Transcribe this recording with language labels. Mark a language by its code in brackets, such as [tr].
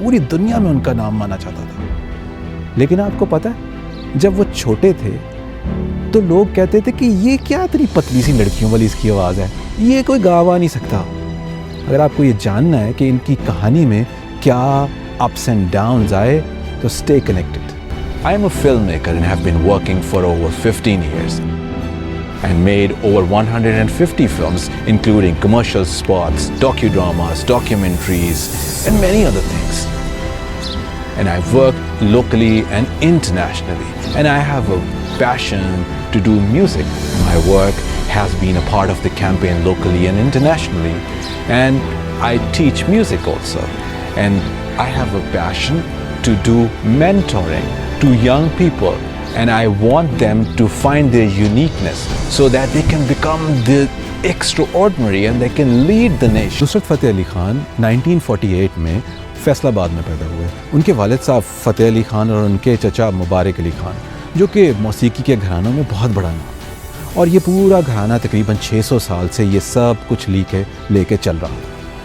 [hi] पूरी दुनिया में उनका नाम माना चाहता था। लेकिन आपको पता है, जब वो छोटे थे तो लोग कहते थे कि ये क्या इतनी पतली सी लड़कियों वाली इसकी आवाज़ है, ये कोई गा नहीं सकता। अगर आपको ये जानना है कि इनकी कहानी में क्या [en] ups and downs [hi] आए तो [en] stay connected. I am a filmmaker and have been working for over 15 years and made over 150 films including commercial spots, docudramas, documentaries and many other things. And I've worked locally and internationally and I have a passion to do music. My work has been a part of the campaign locally and internationally and I teach music also. And I have a passion to do mentoring to young people and I want them to find their uniqueness so that they can become the extraordinary and they can lead the nation. [hi] Nusrat Fateh Ali Khan 1948 में फैसलाबाद में पैदा हुए। उनके वालिद साहब फ़तेह अली ख़ान और उनके चचा मुबारक अली ख़ान, जो कि मौसीकी के घरानों में बहुत बड़ा नाम, और ये पूरा घराना तकरीबन 600 साल से ये सब कुछ लेके चल रहा है।